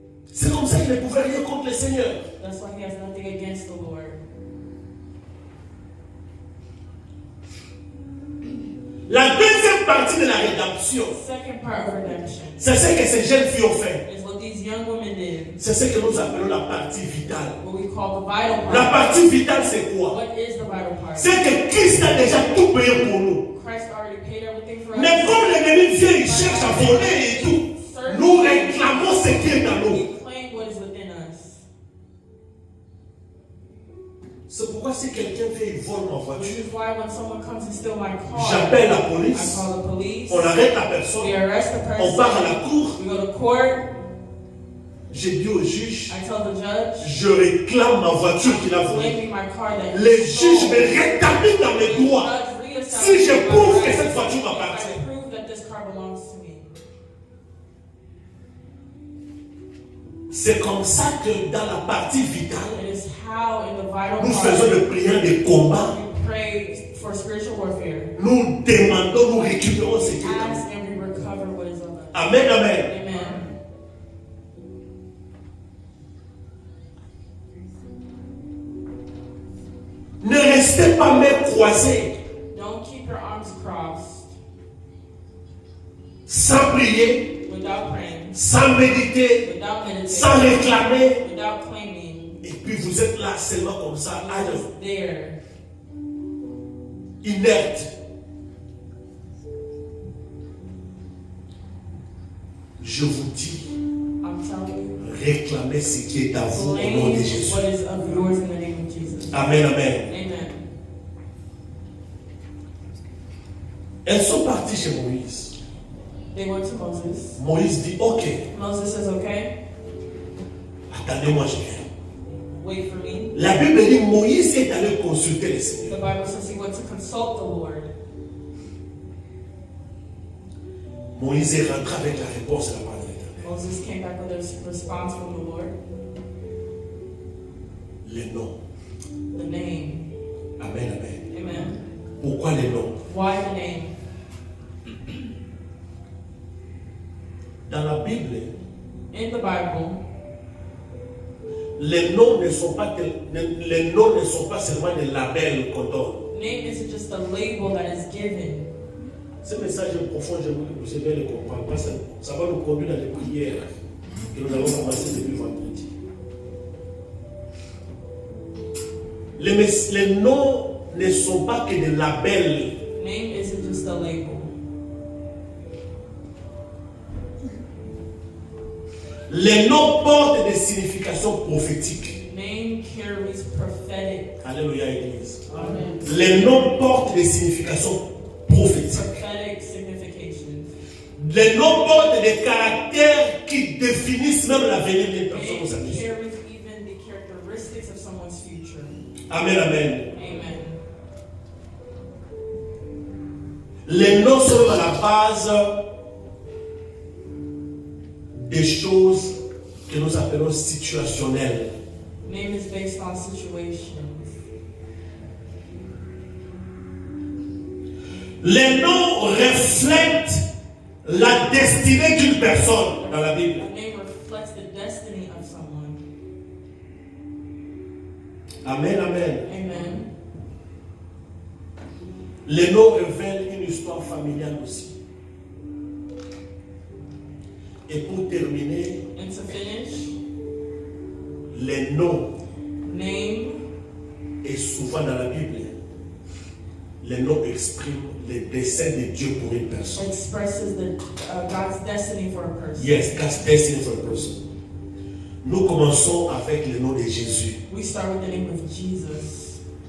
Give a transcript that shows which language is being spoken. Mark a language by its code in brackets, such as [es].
[fr] C'est comme ça qu'il ne pouvait rien contre le Seigneur. [en] That's why he has nothing against the Lord. [fr] La deuxième partie de la rédemption, [en] Second part of redemption [fr] c'est ce que ces jeunes filles ont fait. [en] is what these young women did. [fr] C'est ce que nous appelons la partie vitale. [en] What we call the vital part. [fr] La partie vitale, c'est quoi? [en] What is the vital part? [fr] C'est que Christ a déjà tout payé pour nous. [en] Christ already paid everything for us. [fr] Mais comme l'ennemi vient, il cherche à voler et tout, nous réclamons ce qui est en nous. [en] We claim what is within us. [fr] C'est pourquoi si quelqu'un vient et vole ma [en] Which [fr] voiture, [en] is why when someone comes and steals my car, [fr] j'appelle la [en] I [fr] police, [en] call the police. [fr] on arrête la personne, [en] We arrest the person. [fr] on part à la cour, [en] We go to court. [fr] je dis au juge, [en] I tell the judge, [fr] je réclame ma voiture qu'il a volée. [en] claim me my car that [fr] Le [en] he [fr] juge [en] stole. [fr] me rétablit dans mes droits. [en] Judge reestablishes [fr] Si je [en] my [fr] prouve que [en] rights. [fr] cette voiture [en] If [fr] m'appartient. [en] I prove that this car belongs to me. [fr] C'est comme ça que dans la partie vitale, [en] It is how in the vital [fr] nous faisons [en] part [fr] des prières de combat. [en] we pray for spiritual warfare. [fr] Nous demandons, nous récupérons ce qui est en nous. [en] Ask and we recover what is of us. [fr] Amen, amen. [en] Amen. [fr] Ne restez pas mains croisées, [en] Don't keep your arms crossed [fr] sans prier, [en] without praying, [fr] sans méditer, [en] without meditating, [fr] sans réclamer. [en] without claiming. [fr] Et puis vous êtes là seulement comme ça, [en] You're just there, [fr] inerte. Je vous dis, [en] I'm telling you. [fr] réclamez ce qui est à vous au nom de [en] Claim [fr] Jésus. [en] what is of yours in the name of Jesus. [fr] Amen, amen. [en] Amen. [fr] Elles sont parties chez Moïse. [en] They went to Moses. [fr] Moïse dit, ok, [en] Moses says, okay, [fr] attendez-moi, je viens. [en] wait for me. [fr] La Bible dit, Moïse est allé consulter le Seigneur. [en] The Bible says he went to consult the Lord. [fr] Moïse est rentré avec la réponse de la part de l'Éternel. [en] Moses came back with a response from the Lord. [fr] Les noms. [en] The name. [fr] Amen, amen. [en] Amen. [fr] Pourquoi les noms? [en] Why the name? [fr] Dans la Bible, [en] In the Bible, [fr] les noms ne sont pas, les noms ne sont pas seulement des labels qu'on donne. [en] name isn't just a label that is given. [fr] Ce message est profond, j'aimerais que vous puissiez bien le comprendre. Parce que ça va nous conduire dans les prières que nous avons commencées depuis vendredi. Les noms ne sont pas que des labels. [en] Name isn't just a label. [fr] Les noms portent des significations prophétiques. [en] Name carries prophetic. [fr] Alléluia, Église. [en] Amen. [fr] Les noms portent des significations prophétiques. [en] Prophetic signification. [fr] Les noms portent des caractères qui définissent même l'avenir d'une personne aux [en] Name [fr] amis. [en] carries even the characteristics of someone's future. [fr] Amen, amen. [en] Amen. [fr] Les noms sont à la base des choses que nous appelons situationnelles. [en] Name is based on situations. [fr] Les noms reflètent la destinée d'une personne dans la Bible. [en] A name reflects the destiny of someone. [fr] Amen, amen. [en] Amen. [fr] Les noms révèlent une histoire familiale aussi. Et pour terminer, [en] And to finish, [fr] les noms, [en] name, [fr] et souvent dans la Bible, les noms expriment les desseins de Dieu pour une personne. [en] expresses God's destiny for a person. Yes, God's destiny for a person. [fr] Nous commençons avec le nom de Jésus. [en] We start with the name of Jesus.